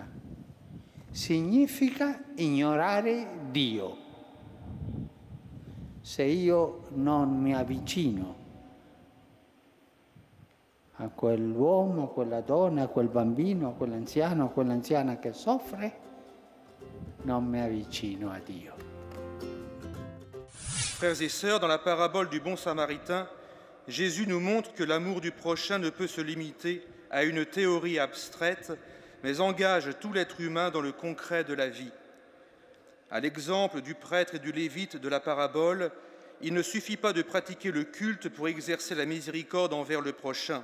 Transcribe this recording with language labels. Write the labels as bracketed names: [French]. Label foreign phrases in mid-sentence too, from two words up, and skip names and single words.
[Italian] Significa ignorare Dio. Se io non mi avvicino a quell'uomo, a quella donna, a quel bambino, a quell'anziano, a quell'anziana che soffre, non mi avvicino a Dio. [French] Frères et sœurs, dans la parabole du bon samaritain, Jésus nous montre que l'amour du prochain ne peut se limiter à une théorie abstraite, mais engage tout l'être humain dans le concret de la vie. À l'exemple du prêtre et du lévite de la parabole, il ne suffit pas de pratiquer le culte pour exercer la miséricorde envers le prochain.